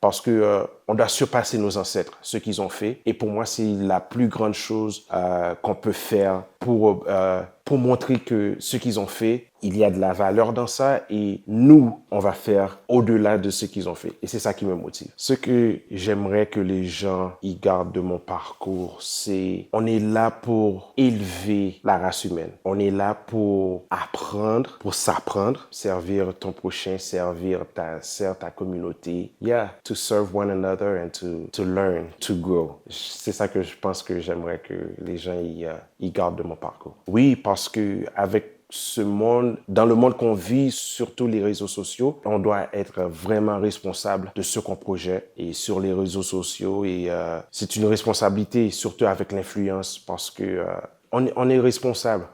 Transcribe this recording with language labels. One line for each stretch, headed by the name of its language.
French: Parce que on doit surpasser nos ancêtres, ce qu'ils ont fait. Et pour moi, c'est la plus grande chose qu'on peut faire pour montrer que ce qu'ils ont fait, il y a de la valeur dans ça et nous, on va faire au-delà de ce qu'ils ont fait. Et c'est ça qui me motive. Ce que j'aimerais que les gens y gardent de mon parcours, c'est on est là pour élever la race humaine. On est là pour apprendre, pour s'apprendre, servir ton prochain, servir ta communauté.
English: Yeah, to serve one another and to learn, to grow.
French: C'est ça que je pense que j'aimerais que les gens y gardent de mon parcours. Oui, parce que avec dans le monde qu'on vit, surtout les réseaux sociaux, on doit être vraiment responsable de ce qu'on projette et sur les réseaux sociaux. Et c'est une responsabilité, surtout avec l'influence, parce que on est responsable.